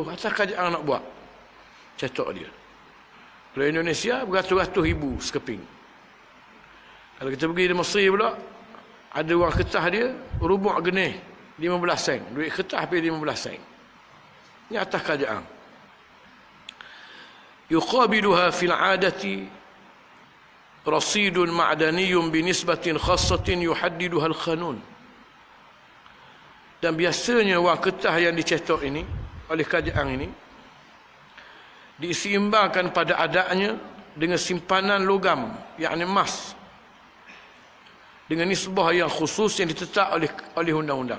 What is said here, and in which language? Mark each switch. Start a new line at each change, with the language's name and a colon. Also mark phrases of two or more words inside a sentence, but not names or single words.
Malay: Asal kerajaan nak buat, cetak dia. Kalau Indonesia, beratus-ratus ribu sekeping. Kalau kita pergi di Mesir pula, ada wang kertas dia,
Arabic: ربع جنيه,
Malay: 15 sen. Duit kertas hampir 15 sen. Ini atas kerajaan.
Arabic: يقابلها في العادة رصيد معدني بنسبة خاصة يحددها القانون.
Malay: Dan biasanya wang kertas yang dicetak ini oleh kerajaan ini diseimbangkan pada adanya dengan simpanan logam, yakni emas, dengan nisbah yang khusus yang ditetap oleh undang-undang.